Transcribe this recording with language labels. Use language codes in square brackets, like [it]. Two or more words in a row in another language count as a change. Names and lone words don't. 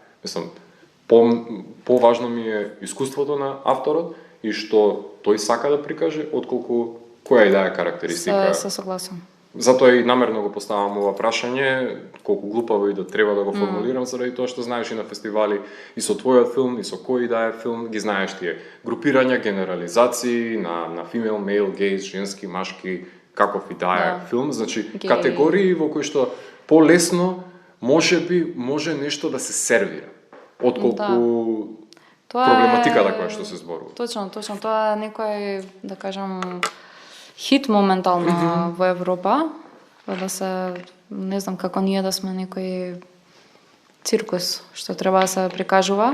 [mk] Мислам, поважно ми е искуството на авторот и што тој сака да прикаже отколку која и да е карактеристика. Се согласувам. Затоа и намерно го поставам ова прашање, колку глупаво и да треба да го формулирам, заради тоа што знаеш и на фестивали и со твојот филм и со кој да е филм, ги знаеш тие групирања, генерализации на [en] female, male, gaze, [mk] женски, машки, каков и да е филм, значи категории во кои што полесно може нешто да се сервира отколку проблематиката која што се зборува. Точно, тоа е некој, да кажам, хит моментално во Европа, да се, не знам како ние да сме некој циркус што треба да се прикажува.